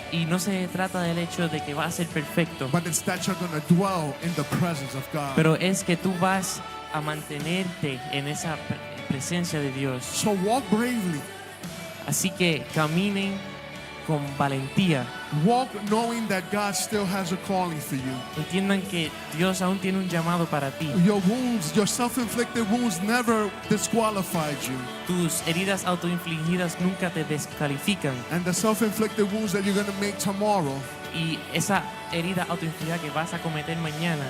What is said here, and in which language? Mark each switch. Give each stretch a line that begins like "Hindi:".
Spanish: Y no se trata del hecho de que vas a ser perfecto,
English: but it's that you're going to dwell in the presence of God.
Spanish: pero es que tú vas a mantenerte en esa presencia de Dios.
English: So walk bravely.
Spanish: Así que caminen con valentía.
English: Walk knowing that God still has a calling for you.
Spanish: Entiendan que Dios aún tiene un llamado para ti.
English: Your wounds, your self-inflicted wounds never disqualified you.
Spanish: Tus heridas autoinfligidas nunca te descalifican.
English: And the self-inflicted wounds that you're going to make tomorrow,
Spanish: Y esa herida autoinfligida que vas a cometer mañana